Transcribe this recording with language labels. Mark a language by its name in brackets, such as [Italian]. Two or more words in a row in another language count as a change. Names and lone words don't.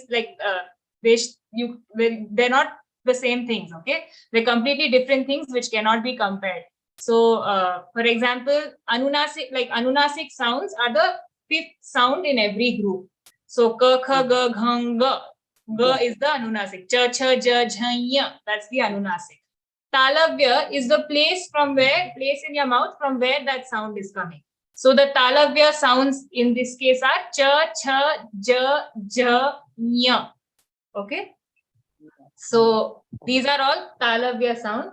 [English] Like they're not the same things, okay? They're completely different things which cannot be compared. So, for example, Anunasik sounds are the fifth sound in every group. So, ka, kha, ga, ghang, ga. Ga is the Anunasik. Cha, cha, ja, jha, ya. That's the Anunasik. Talavya is the place in your mouth from where that sound is coming. So, the Talavya sounds in this case are cha, cha, ja, ja, nya. Okay? So, these are all Talavya sounds.